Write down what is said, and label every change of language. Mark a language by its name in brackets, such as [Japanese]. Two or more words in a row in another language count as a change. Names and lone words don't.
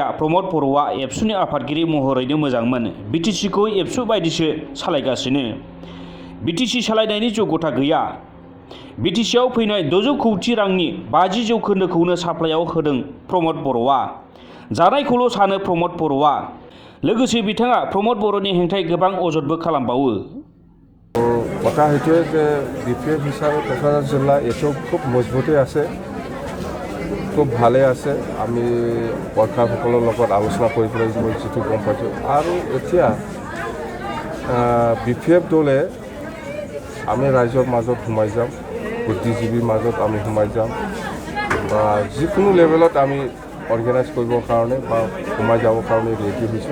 [Bodo] प्रमद बर'आ एबसुनि आफादगिरि महरैनो मोजांमोन। बिटिसिखौ एबसु बायदिसो सालायगासिनो। बिटिसि सालायनायनि जग्यता गैया। बिटिसिआव फैनाय 600 कौटि रांनि 50 जौखोन्दोखौनो साप्लाइआव होदों प्रमद बर'आ। जानायखौल' सानो प्रमद बर'आ। लोगोसे बिथाङा प्रमद बर'नि हेंथायै गोबां अजदबो खालामबावो। [Assamese] কথা সেইটোৱে যে বিপিএফ হিচাপে কোকৰাঝাৰ জিলা এইটো খুব মজবুতেই আছে, খুব ভালে আছে। আমি পৰীক্ষাসকলৰ লগত আলোচনা কৰি পেলাই যিটো গম পাইছোঁ। আৰু এতিয়া বিপিএফ দলে আমি ৰাইজৰ মাজত সোমাই যাম, বুদ্ধিজীৱীৰ মাজত আমি সোমাই যাম, বা যিকোনো লেভেলত আমি অৰ্গেনাইজ কৰিবৰ কাৰণে বা সোমাই যাবৰ কাৰণে ৰেডি হৈছোঁ।